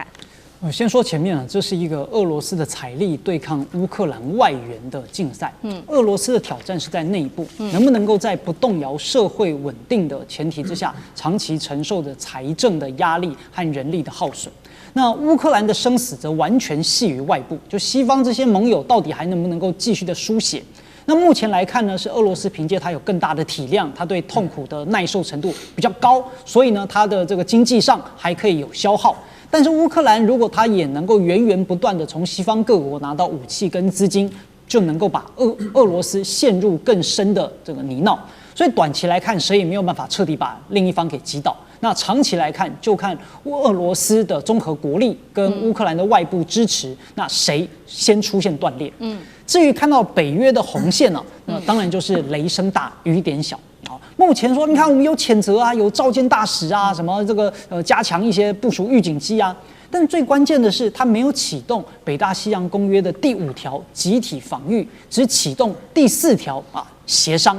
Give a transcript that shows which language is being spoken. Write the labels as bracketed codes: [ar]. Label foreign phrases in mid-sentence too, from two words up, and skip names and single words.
[zh] 先說前面啊，這是一個俄羅斯的財力对抗烏克蘭外援的競賽。俄羅斯的挑戰是在內部，能不能夠在不動搖社會穩定的前提之下，長期承受着財政的壓力和人力的耗損。那烏克蘭的生死則完全繫於外部，就西方這些盟友到底還能不能夠繼續的輸血？那目前來看呢，是俄羅斯憑借它有更大的體量，它對痛苦的耐受程度比較高，所以呢，它的这個經濟上還可以有消耗。但是烏克蘭如果它也能夠源源不斷的從西方各國拿到武器跟資金，就能夠把俄羅斯陷入更深的這個泥淖。所以短期來看，誰也沒有辦法徹底把另一方給擊倒。那長期來看，就看俄羅斯的綜合國力跟烏克蘭的外部支持，那誰先出現斷裂？至於看到北約的紅線呢，那當然就是雷聲大雨點小。目前說，你看我們有譴責啊，有召見大使啊，什麼這個加強一些部署預警機啊，但最關鍵的是，它沒有啟動北大西洋公約的第5條集體防禦，只啟動第4條協商。